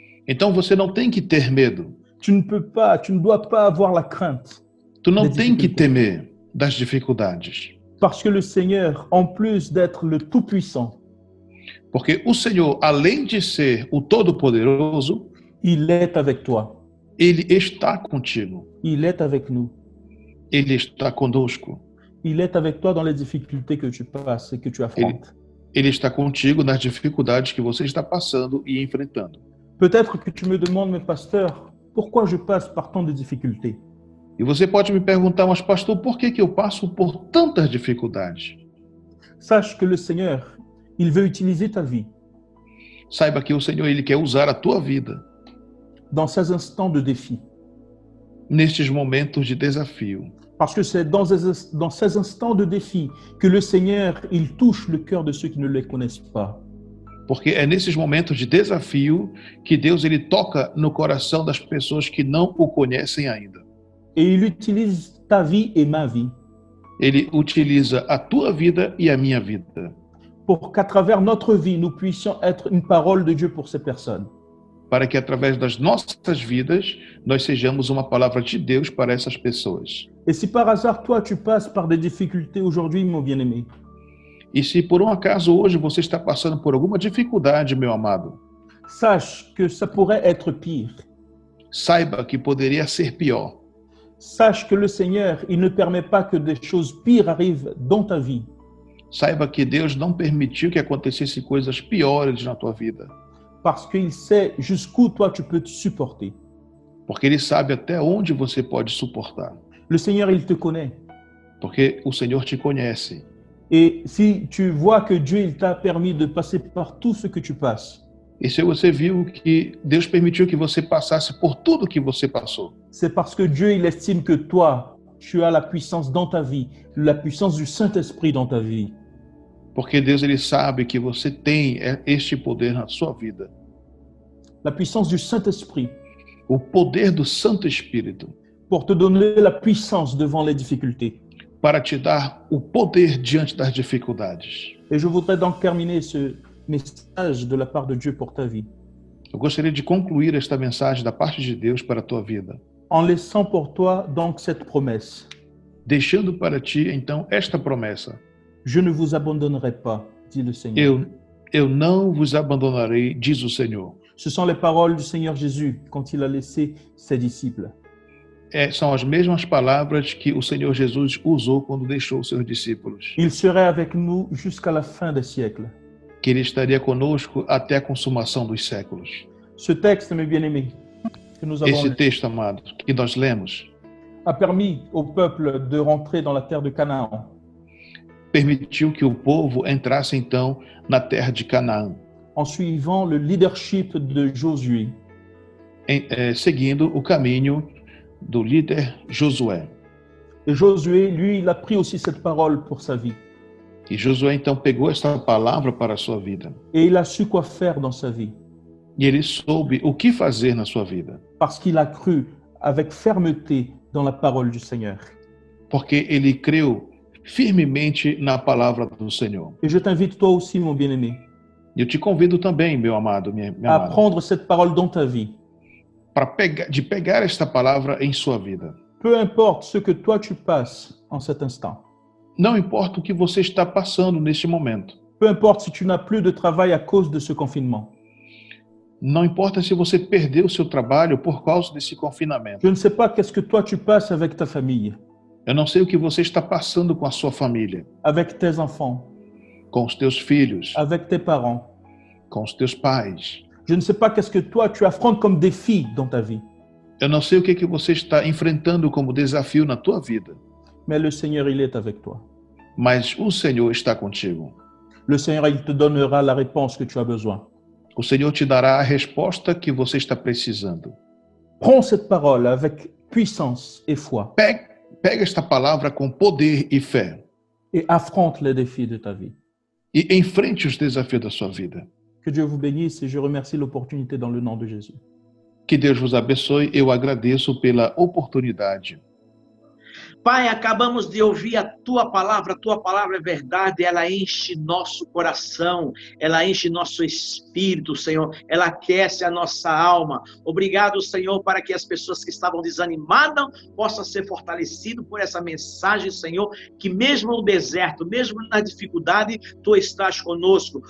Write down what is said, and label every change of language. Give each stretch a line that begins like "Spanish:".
Portuguese: Então você não tem que ter medo.
French: Tu ne dois pas avoir la crainte.
Portuguese: Tu não Das tem que dificuldades. temer das dificuldades.
French: Parce que le Seigneur, en plus d'être le Tout-Puissant,
Portuguese: Porque o Senhor, além de ser o Todo-Poderoso,
French: il est avec toi.
Portuguese: Ele está contigo.
French: Il est avec nous.
Portuguese: Ele está conosco.
French: Il est avec toi dans les difficultés que tu passes et que tu affrontes.
Portuguese: Ele está contigo nas dificuldades que você está passando e enfrentando.
French: Peut-être que tu me demandes, mais pasteur, pourquoi je passe par tant de difficultés?
Portuguese: E você pode me perguntar, mas pastor, por que eu passo por tantas dificuldades?
French: Sache que le Seigneur, il veut utiliser ta vie
Portuguese: Saiba que o Senhor ele quer usar a tua vida
French: dans ces instants de défi.
Portuguese: nestes momentos de desafio.
French: Parce que c'est dans ces instants de défi que le Seigneur, il touche le cœur de ceux qui ne le connaissent pas.
Portuguese: Porque é nesses momentos de desafio que Deus ele toca no coração das pessoas que não o conhecem ainda.
French: Et il utilise ta vie et ma vie
Portuguese: Ele utiliza a tua vida e a minha vida
French: pour qu'à travers notre vie, nous puissions être une parole de Dieu pour ces personnes.
Portuguese: para que através das nossas vidas nós sejamos uma palavra de Deus para essas pessoas.
French: Et si par hasard, toi, tu passes par des difficultés aujourd'hui, mon bien-aimé,
Portuguese: E se por um acaso hoje você está passando por alguma dificuldade, meu amado,
French: sache que ça pourrait être pire.
Portuguese: saiba que poderia ser pior.
French: Sache que le Seigneur, il ne permet pas que des choses pires arrivent dans ta vie.
Portuguese: Saiba que Deus não permitiu que acontecesse coisas piores na tua vida,
French: Parce qu'il sait jusqu'où toi tu peux te supporter.
Portuguese: porque Ele sabe até onde você pode suportar,
French: Le Seigneur, il te connaît.
Portuguese: porque o Senhor te conhece.
French: Et si tu vois que Dieu, il t'a permis de passer par tout ce que tu passes,
Portuguese: E se você viu que Deus permitiu que você passasse por tudo que você passou,
French: c'est parce que Dieu, il estime que toi, tu as la puissance dans ta vie, la puissance du Saint-Esprit dans ta vie.
Portuguese: porque Deus ele sabe que você tem este poder na sua vida,
French: La puissance du Saint-Esprit
Portuguese: o poder do Santo Espírito,
French: pour te donner la puissance devant les difficultés.
Portuguese: para te dar o poder diante das dificuldades.
French: Et je voudrais donc terminer ce message de la part de Dieu pour ta vie
Portuguese: Eu gostaria de concluir esta mensagem da parte de Deus para a tua vida,
French: en laissant pour toi donc cette promesse.
Portuguese: deixando para ti então esta promessa:
French: Je ne vous abandonnerai pas, dit le Seigneur.
Portuguese: eu não vos abandonarei, diz o Senhor.
French: Ce sont les paroles du Seigneur Jésus quand il a laissé ses disciples.
Portuguese: São as mesmas palavras que o Senhor Jesus usou quando deixou os seus discípulos,
French: Il serait avec nous jusqu'à la fin des siècles.
Portuguese: que Ele estaria conosco até a consumação dos séculos.
French: Ce texte, mes bien-aimés, que nous avons
Portuguese: Esse
French: lu,
Portuguese: texto, amado, que nós lemos,
French: a permis au peuple de rentrer dans la terre de Canaan.
Portuguese: permitiu que o povo entrasse então na terra de Canaã,
French: En suivant le leadership de Josué.
Portuguese: seguindo o caminho do líder Josué.
French: Et Josué, lui, il a pris aussi cette parole pour sa vie.
Portuguese: E Josué então pegou essa palavra para a sua vida.
French: Et il a su quoi faire dans sa vie.
Portuguese: E ele soube o que fazer na sua vida,
French: Parce qu'il a cru avec fermeté dans la parole du Seigneur.
Portuguese: porque ele creu firmemente na palavra do Senhor.
French: Et je t'invite toi aussi, mon bien-aimé,
Portuguese: E eu te convido também, meu amado, minha
French: à
Portuguese: amada,
French: prendre cette parole dans ta vie.
Portuguese: de pegar esta palavra em sua vida.
French: Peu importe ce que toi tu passes en cet instant.
Portuguese: Não importa o que você está passando neste momento.
French: Peu importe si tu n'as plus de travail à cause de ce confinement.
Portuguese: Não importa se você perdeu o seu trabalho por causa desse confinamento.
French: Je ne sais pas qu'est-ce que toi tu passes avec ta famille,
Portuguese: Eu não sei o que você está passando com a sua família,
French: avec tes enfants,
Portuguese: com os teus filhos,
French: avec tes parents.
Portuguese: com os teus pais.
French: Je ne sais pas qu'est-ce que toi tu affrontes comme défi dans ta vie,
Portuguese: Eu não sei o que você está enfrentando como desafio na tua vida,
French: mais le Seigneur, il est avec toi.
Portuguese: mas o Senhor está contigo.
French: Le Seigneur, il te donnera la réponse que tu as besoin.
Portuguese: O Senhor te dará a resposta que você está precisando.
French: Prends cette parole avec puissance et foi
Portuguese: Pega esta palavra com poder e fé
French: et affronte les défis de ta vie.
Portuguese: e enfrente os desafios da sua vida.
French: Que Dieu vous bénisse et je remercie l'opportunité dans le nom de Jésus.
Portuguese: Que Deus vos abençoe. Eu agradeço pela oportunidade. Pai, acabamos de ouvir a tua palavra é verdade, ela enche nosso coração, ela enche nosso espírito, Senhor, ela aquece a nossa alma. Obrigado, Senhor, para que as pessoas que estavam desanimadas possam ser fortalecidas por essa mensagem, Senhor, que mesmo no deserto, mesmo na dificuldade, tu estás conosco.